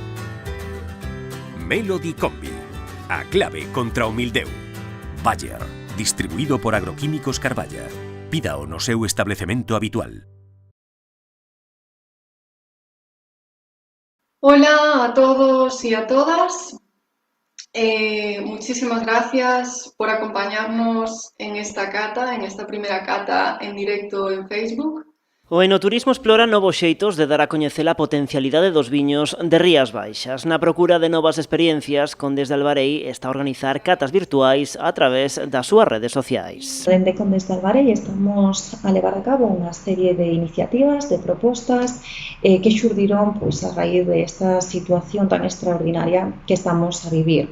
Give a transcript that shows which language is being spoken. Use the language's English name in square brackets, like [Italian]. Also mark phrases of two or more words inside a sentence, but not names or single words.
[Galician] Melody Combi, a clave contra o mildeu. Bayer, distribuído por Agroquímicos Carballa. Pídao no seu establecemento habitual. [Spanish] Hola a todos y a todas. Muchísimas gracias por acompañarnos en esta cata, en esta primera cata en directo en Facebook. [Galician] O enoturismo explora novos xeitos de dar a coñecer a potencialidade dos viños de Rías Baixas. Na procura de novas experiencias, Condes de Albarei está a organizar catas virtuais a través das súas redes sociais. Dende Condes de Albarei estamos a levar a cabo unha serie de iniciativas, de propostas que xurdiron a raíz desta situación tan extraordinaria que estamos a vivir.